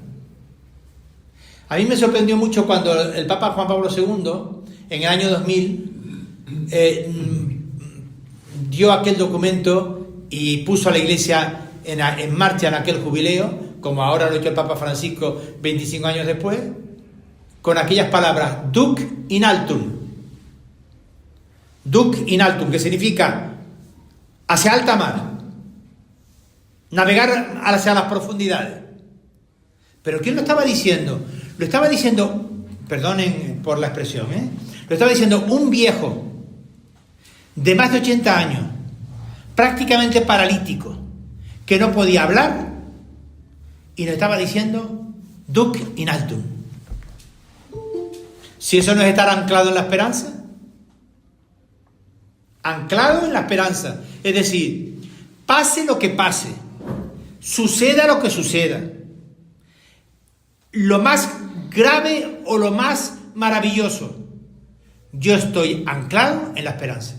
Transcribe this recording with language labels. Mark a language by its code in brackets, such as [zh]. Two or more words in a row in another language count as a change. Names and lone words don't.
[es] A mí me sorprendió mucho cuando el Papa Juan Pablo II, en el año 2000, dio aquel documento y puso a la Iglesia en marcha en aquel jubileo, como ahora lo ha hecho el Papa Francisco 25 años después, con aquellas palabras, [la] Duc in altum. Duc in altum, [es] que significa hacia alta mar, navegar hacia las profundidades. ¿Pero quién lo estaba diciendo? Lo estaba diciendo, perdonen por la expresión, lo estaba diciendo un viejo de más de 80 años, prácticamente paralítico, que no podía hablar, y nos estaba diciendo [la] Duc in altum. [es] Si eso no es estar anclado en la esperanza, anclado en la esperanza, es decir, pase lo que pase, suceda lo que suceda, lo más grave o lo más maravilloso, yo estoy anclado en la esperanza.